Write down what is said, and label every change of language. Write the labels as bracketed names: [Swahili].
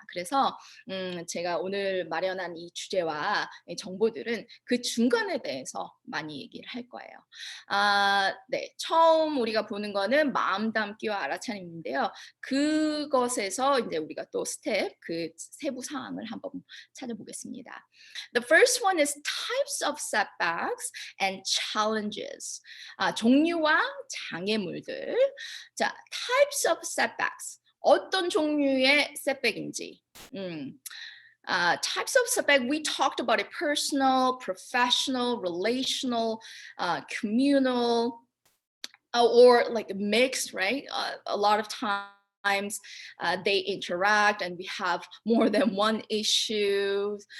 [Korean] 그래서 제가 오늘 마련한 이 주제와 이 정보들은 그 중간에 대해서 많이 얘기를 할 거예요. 네, 처음 우리가 보는 거는 마음 담기와 알아차림인데요. 그것에서 이제 우리가 또 스텝, 그 세부 사항을 한번 찾아보겠습니다. [English] The first one is types of setbacks and challenges. [Korean] 종류와 장애물들. 자, [English] types of setbacks. [Korean] 어떤 종류의 setback인지. [English] Types of setback, we talked about it: personal, professional, relational, communal, or like mixed, right? A lot of times they interact and we have more than one issue.